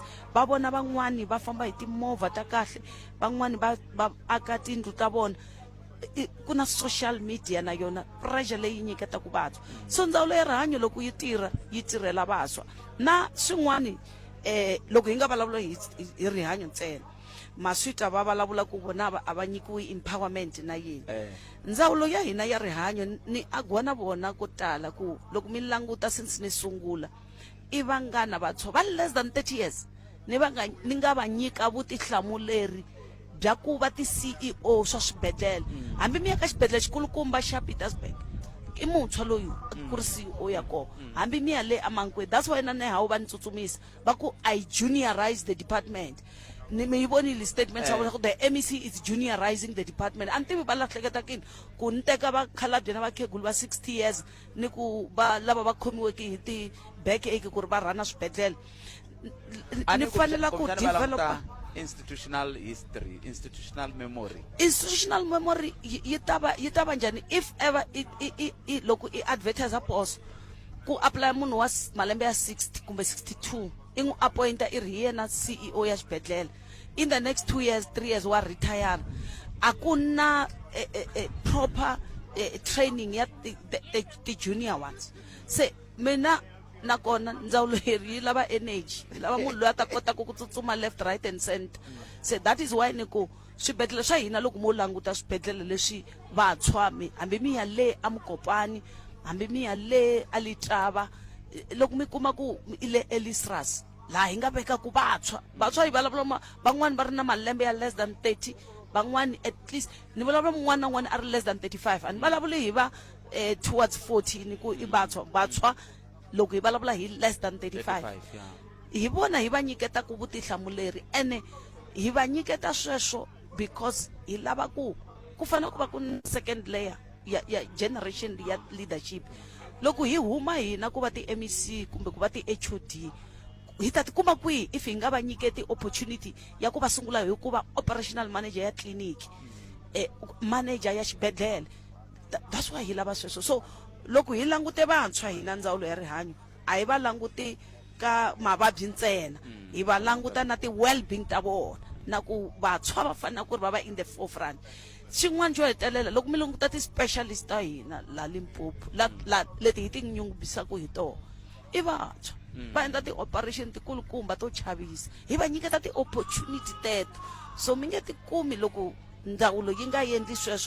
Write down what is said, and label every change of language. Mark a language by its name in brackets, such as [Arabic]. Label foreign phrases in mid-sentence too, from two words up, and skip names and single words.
[Tsonga] va vona van'wani va famba hi timovha ta kahle van'wani va aka tindlu ta vona ku na [English] social media [Tsonga] na yona pressure leyi nyiketaku vantshwa so ndzawulo ya rihanyo loko yi tirhela vantshwa na swin'wani loko hi nga vulavula hi rihanyo ntsena maswita va vulavula ku vona a va nyikiwi empowerment na yini ndzawulo ya hina ya rihanyo ni agwa na vona ko tala ku loko mi languta since ni sungula i vangana vantshwa va [English] less than 30 years [Tsonga] ni nga va nyika vutihlamuleri bya ku va ti-CEO swa swibedhlele hambi mi ya ka xibedhlele xikulukumba xa Pietersburg i muntshwa loyi ku ri CEO ya kona hambi mi ya le amankweni [English] that's why [Tsonga] na nehawu va ni tsutsumisa va ku [English] I juniorize the department [Tsonga] ni mi vonile statement xa vona ku [English] the MEC is juniorizing the department [Tsonga] a ni tivi va lahleketa kini ku ni teka vakhalabye na vakhegulu va 60 years ni ku va lava va khomiweke hi ti-backache ku ri va rhana swibedhlele ni fanela ku developa [English] institutional history institutional memory [Tsonga] yi ta va njhani [English] if ever [Tsonga] loko i [English] advertise post [Tsonga] ku apply munhu wa malembe ya 60 kumbe 62 i n'wi appointa i ri hi yena CEO ya xibedhlele [English] in the next 2 years 3 years [Tsonga] wa retire a ku na [English] proper training [Tsonga] ya [English] the junior ones [Tsonga] se mina nakona ndzawulo yi lava energy yi lava munhu loyi a ta kota ku tsutsuma [English] left right and center [Tsonga] se [English] that is why [Tsonga] ni ku swibedhlele swa hina loko mo languta swibedhlele leswi vantshwa hambi mi ya le a Mukopani hambi mi ya le a Letaba loko mi kuma ku ile Elisras la hinga veka ku vantshwa hi vulavula van'wani va ri na malembe ya [English] less than 30 [Tsonga] van'wani [English] at least [Tsonga] ni vulavula mun'wana na un'wana a ri [English] less than 35 [Tsonga] a ni vulavuli hi va towards 40 ni ku i vantshwa loko hi vulavula hi [English] less than 35 [Tsonga] hi vona hi va nyiketa ku vutihlamuleri ene hi va nyiketa sweswo because hi lava ku fanele ku va ku [English] second layer [Tsonga] ya generation ya leadership loko hi huma hina ku va ti MEC kumbe ku va ti HOD hi ta tikuma kwihi if hi nga va nyiketi opportunity ya ku va sungula hi ku va [English] operational manager [Tsonga] ya [English] clinic manager [Tsonga] ya xibedhlele. [English] That's why [Tsonga] hi lava sweswo. So loko hi langute vantshwa hina ndzawulo ya rihanyo a hi va languti ka mavabyi ntsena hi va languta na ti well-being ta vona na ku vantshwa va fanele ku ri va va [English] in the forefront. [Tsonga] Xin'wana xo hetelela loko mi languta ti specialist ta hina la Limpopo leti hi ti nyungubyisaka hi tona i vantshwa va endla ti operation tikulukumba to chavisa hi va nyiketa ti opportunity teto so mi nge ti kumi loko ndzawulo yi nga endli sweswo.